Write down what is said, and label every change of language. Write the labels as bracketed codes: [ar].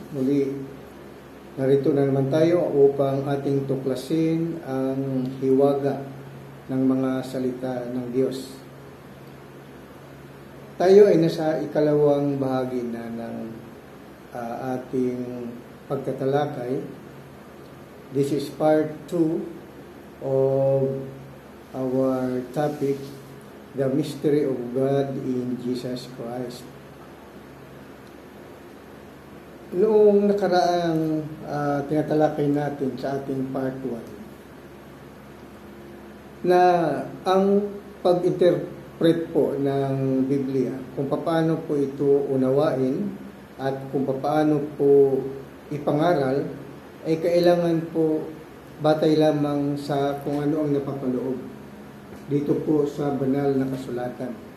[tl] Muli, narito na naman tayo upang ating tuklasin ang hiwaga ng mga salita ng Diyos. Tayo ay nasa ikalawang bahagi na ng ating pagtatalakay. [en] This is part 2 of our topic, the mystery of God in Jesus Christ. [tl] Noong nakaraang tinatalakay natin sa ating part 1 na ang pag-interpret po ng Biblia, kung paano po ito unawain at kung paano po ipangaral, ay kailangan po batay lamang sa kung ano ang napapaloob dito po sa banal na kasulatan.